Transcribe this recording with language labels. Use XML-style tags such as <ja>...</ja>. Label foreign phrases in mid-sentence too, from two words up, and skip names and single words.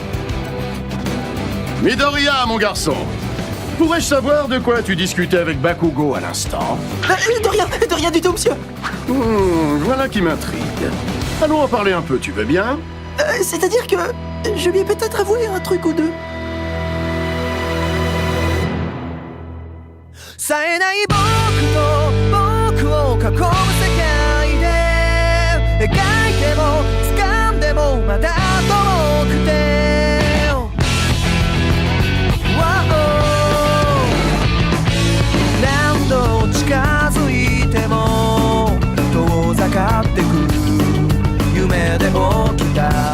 <fr>Midoriya, mon garçon, pourrais-je savoir de quoi tu discutais avec Bakugo à l'instant? De rien du tout, monsieur. Voilà qui m'intrigue. Allons en parler un peu, tu veux bien? C'est-à-dire que je lui ai peut-être avoué un truc ou deux.</fr> <ja>冴えない僕と僕を囲む世界で描いても掴んでもまだ遠くて何度近づいても遠ざかってく夢で起きた</ja>